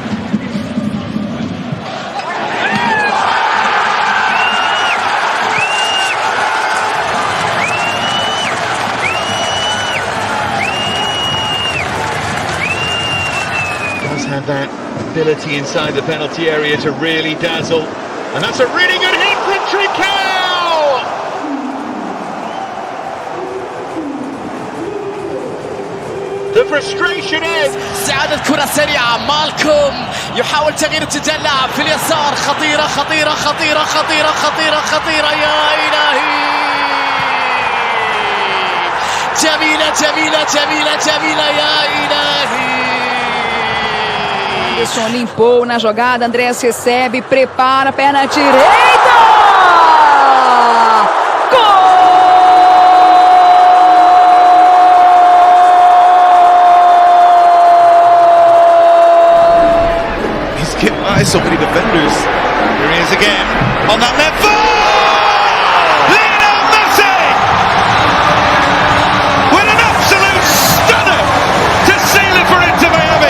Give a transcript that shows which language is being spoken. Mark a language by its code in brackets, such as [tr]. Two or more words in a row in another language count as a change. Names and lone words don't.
[en] Does have that ability inside the penalty area to really dazzle, and that's a really good hit from Trincao! The frustration is [ar] استعادة كرة سريعة مالكوم يحاول تغيير اتجاه اللاعب في اليسار خطيرة خطيرة خطيرة خطيرة خطيرة خطيرة يا إلهي جميلة جميلة جميلة جميلة يا إلهي [pt] Anderson limpou na jogada, Andrés recebe, prepara, perna direita! Gol! [en] He's getting by so many defenders. Here he is again on that left foot. Lionel Messi with an absolute stunner to seal it for Inter Miami.